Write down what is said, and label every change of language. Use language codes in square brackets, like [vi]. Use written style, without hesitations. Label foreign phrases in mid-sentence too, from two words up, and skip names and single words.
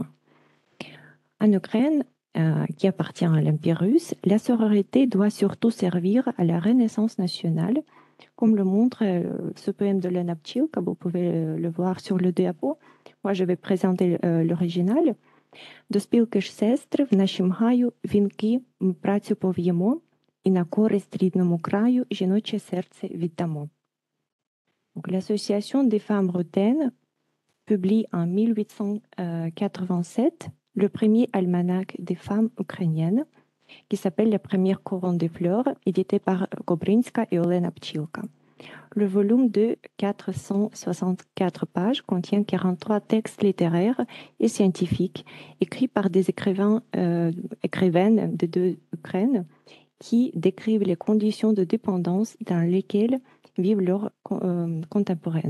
[fr] En Ukraine, qui appartient à l'Empire russe, la sororité doit surtout servir à la renaissance nationale, comme le montre ce poème de Lena Pchilka, vous pouvez le voir sur le diapo. Moi, je vais présenter l'original. [uk] До спілки ж сестри в нашім гаю вінки ми працю пов'ємо і на користь рідному краю жіноче серце віддамо. [fr] L'association des femmes ruthènes publie en 1887 le premier almanach des femmes ukrainiennes qui s'appelle La première couronne des fleurs, édité par Kobrinska et Olena Pchilka. Le volume de 464 pages contient 43 textes littéraires et scientifiques écrits par des écrivaines de deux Ukraines qui décrivent les conditions de dépendance dans lesquelles vivent leurs contemporaines.